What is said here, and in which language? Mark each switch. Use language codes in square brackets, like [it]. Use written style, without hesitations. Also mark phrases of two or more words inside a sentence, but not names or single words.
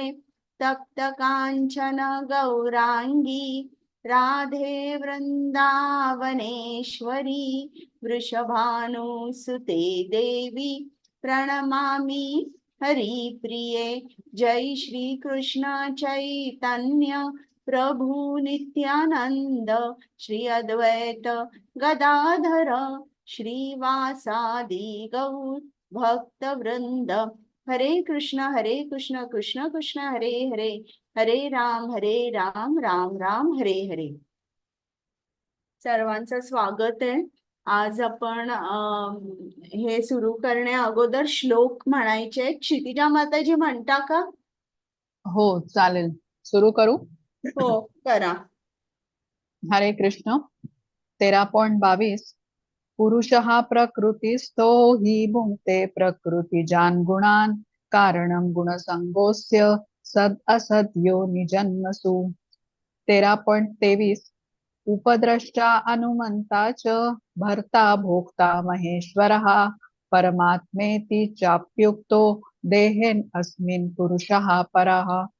[sa] तप्त कांचन गौरांगी राधे वृंदावनेश्वरी वृषभानुसुते देवी प्रणमामि हरिप्रिये। जय श्री कृष्ण चैतन्य प्रभु नित्यानंद श्री अद्वैत गदाधर श्रीवासादि गौर भक्त वृंद। हरे कृष्ण कृष्ण कृष्ण हरे हरे, हरे राम राम राम हरे हरे। [mr] सर्वांचं स्वागत आहे। आज आपण हे सुरू करण्या अगोदर श्लोक म्हणायचे। क्षितिजा माताजी म्हणता का? हो चालेल, सुरू करू. हो करा। हरे कृष्ण. [sa] 13.22 पुरुषः प्रकृतिस्थो हि भुङ्क्ते प्रकृतिजान् गुणान् कारणं गुणसङ्गोऽस्य सद् असद्यो निजन्मसु. 13.23 उपद्रष्टा अनुमन्ता च भर्ता भोक्ता महेश्वरः परमात्मेति चाप्युक्तो देहेन अस्मिन् पुरुषः परः.